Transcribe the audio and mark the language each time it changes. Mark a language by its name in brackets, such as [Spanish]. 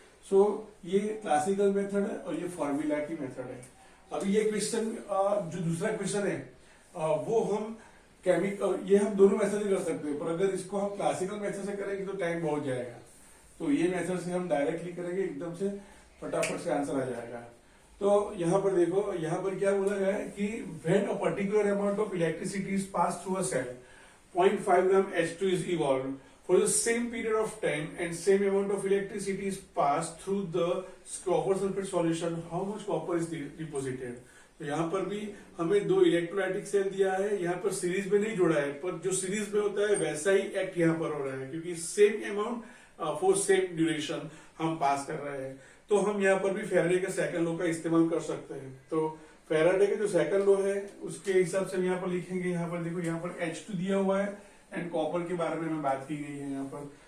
[Hindi] सो ये classical method है और ये फॉर्मूला की मेथड है। अभी ये क्वेश्चन जो दूसरा क्वेश्चन है वो हम केमिकल, ये हम दोनों मेथड से कर सकते हैं, पर अगर इसको हम क्लासिकल मेथड से करेंगे तो टाइम बहुत जाएगा, तो ये मेथड से हम डायरेक्टली करेंगे, एकदम से फटाफट से आंसर आ जाएगा। तो यहाँ पर देखो, यहाँ पर क्या बोला गया है कि [English] When a particular amount of electricity is pass through a cell 0.5 gram H2 is evolved for the same period of time and same amount of electricity is passed through the copper sulfate solution, how much copper is deposited? [Hindi] तो यहाँ पर भी हमें दो electrolytic cell दिया है, यहाँ पर सीरीज में नहीं जोड़ा है, पर जो सीरीज में होता है वैसा ही एक्ट यहाँ पर हो रहा है, क्योंकि [English] same amount for same duration [Hindi] हम पास कर रहे हैं। तो हम यहाँ पर भी फैराडे के सेकंड लॉ का इस्तेमाल कर सकते हैं। तो फैराडे के जो सेकंड लॉ है उसके हिसाब से हम यहाँ पर लिखेंगे, यहाँ पर देखो यहाँ पर H2 दिया हुआ है एंड कॉपर के बारे में हमें बात की गई है यहाँ पर।